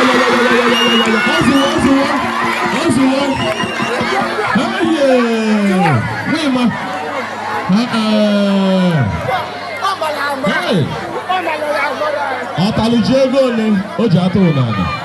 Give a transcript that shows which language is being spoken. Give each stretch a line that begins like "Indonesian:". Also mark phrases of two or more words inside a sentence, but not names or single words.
Igbo: Ozuwo, ozuwo, ozuwo.
English: Hey, yeah. Wait, ma. Uh-uh. Hey.
Igbo: Ọ talụ ji ego ole o ji atụ ụnyaahụ?